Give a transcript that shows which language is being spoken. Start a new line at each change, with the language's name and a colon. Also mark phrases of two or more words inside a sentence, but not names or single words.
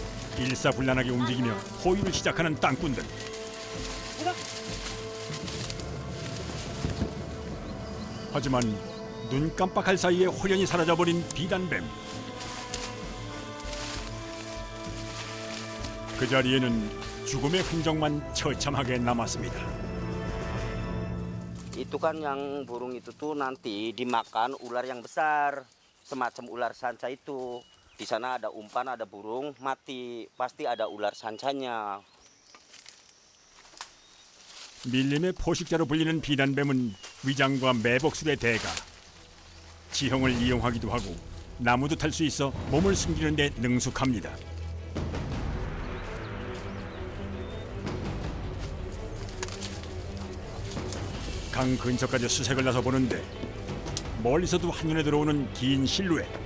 Korean: 일사불란하게 움직이며 호위를 시작하는 땅꾼들. 하지만 눈 깜빡할 사이에 호련히 사라져버린 비단뱀. 그 자리에는 죽음의 흔적만 처참하게 남았습니다.
Indonesian: Itu kan yang burung itu tuh nanti dimakan ular yang besar, semacam ular sanca itu. Di sana ada umpan, ada burung mati, pasti ada ular sancanya.
Korean: 밀림의 포식자로 불리는 비단뱀은 위장과 매복술의 대가. 지형을 이용하기도 하고 나무도 탈 수 있어 몸을 숨기는 데 능숙합니다. 강 근처까지 수색을 나서 보는데 멀리서도 한눈에 들어오는 긴 실루엣.